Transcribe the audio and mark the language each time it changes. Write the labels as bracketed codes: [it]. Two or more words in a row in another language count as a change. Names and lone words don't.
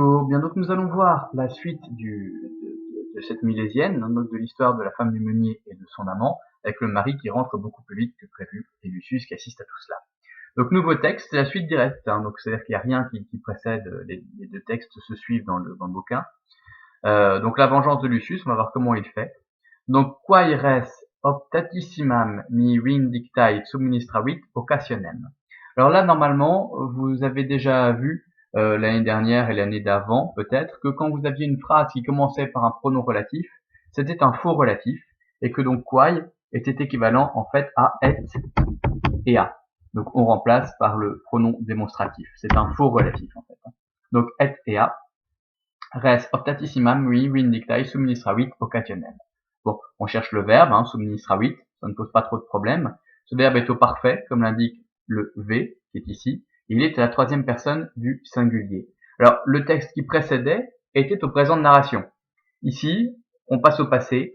[fr] bien, donc nous allons voir la suite de cette milésienne, hein, donc de l'histoire de la femme du meunier et de son amant, avec le mari qui rentre beaucoup plus vite que prévu, et Lucius qui assiste à tout cela. Donc nouveau texte, c'est la suite directe, hein, donc c'est-à-dire qu'il n'y a rien qui précède, les deux textes se suivent dans le bouquin. Donc la vengeance de Lucius, on va voir comment il fait. [la] Donc quae res optatissimam mi vindictae subministravit occasionem. [fr] Alors là, normalement, vous avez déjà vu l'année dernière et l'année d'avant, peut-être, que quand vous aviez une phrase qui commençait par un pronom relatif, c'était un faux relatif, et que donc quae était équivalent en fait à [la] et et a. [fr] Donc on remplace par le pronom démonstratif. C'est un faux relatif en fait. [la] Donc et et a. Res optatissimam mi vindictae subministravit occasionem. [fr] Bon, on cherche le verbe, hein, subministravit, ça ne pose pas trop de problèmes. Ce verbe est au parfait, comme l'indique le V, qui est ici. Il est à la troisième personne du singulier. Alors, le texte qui précédait était au présent de narration. Ici, on passe au passé.